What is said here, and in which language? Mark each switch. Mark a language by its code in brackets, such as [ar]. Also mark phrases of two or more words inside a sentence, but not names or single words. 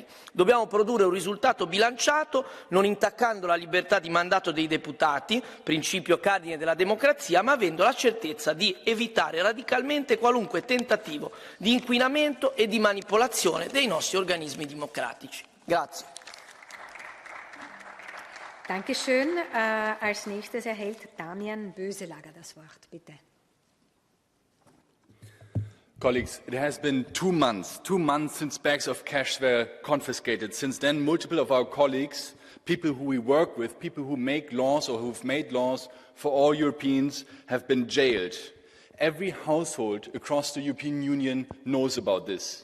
[it] Dobbiamo produrre un risultato bilanciato, non intaccando la libertà di mandato dei deputati, principio cardine della democrazia, ma avendo la certezza di evitare radicalmente qualunque tentativo di inquinamento e di manipolazione dei nostri organismi democratici. Grazie. [de] Dankeschön. Als nächstes erhält Damian Böselager das Wort. Bitte. [en] Colleagues, it has been 2 months since bags of cash were confiscated. Since then, multiple of our colleagues, people who we work with, people who make laws or who've made laws for all Europeans, have been jailed. Every household across the European Union knows about this.